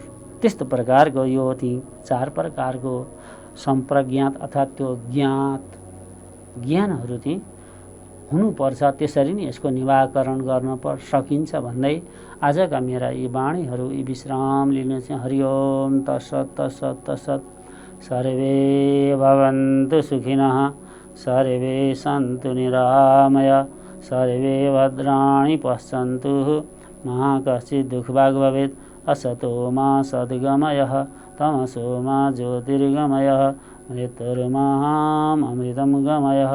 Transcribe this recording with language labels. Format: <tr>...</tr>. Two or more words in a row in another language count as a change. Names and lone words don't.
<ne>त्यस्तो प्रकारको यो 4 प्रकारको सम्प्रज्ञात अर्थात् त्यो ज्ञानहरू हुनुपर्छ। त्यसरी नै यसको निवारण गर्न सकिन्छ भन्दै आजका मेरा यी वाणीहरू यी विश्राम लिने चाहिँ।</ne> <sa>हरिओम तत्सत् तत्सत् तत्सत्। सर्वे भवन्तु सुखिनः, सर्वे सन्तु निरामय, सर्वे भद्राणि पश्यन्तु, मा कश्चित् दुःखभाग् भवेत्। असतो मा सद्गमयः, तमसो मा ज्योतिर्गमयः, मृत्युर्मामृतं गमयः।</sa>